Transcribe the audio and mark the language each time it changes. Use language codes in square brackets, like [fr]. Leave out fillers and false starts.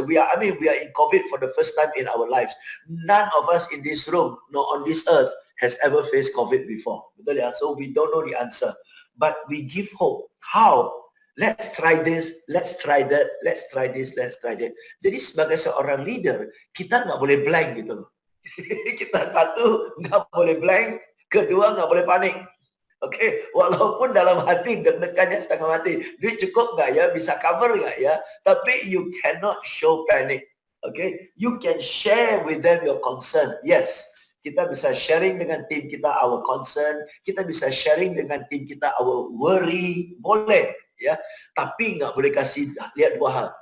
[en] We are in COVID for the first time in our lives. None of us in this room, nor on this earth, has ever faced COVID before. [id] Betul ya? [en] So we don't know the answer. But we give hope. How? Let's try this, let's try that, let's try this, let's try that. [id] Jadi sebagai seorang leader, kita nggak boleh blank gitu loh. Kita satu, nggak boleh blank. Kedua, nggak boleh panik. Oke, walaupun dalam hati deg-degannya setengah mati. Duit cukup nggak ya? Bisa cover nggak ya? [en] Tapi you cannot show panic. Okay, you can share with them your concern. [id] Yes, kita bisa sharing dengan tim kita [en] our concern. [id] Kita bisa sharing dengan tim kita [en] our worry. [id] Boleh, ya. Tapi nggak boleh kasih lihat dua hal.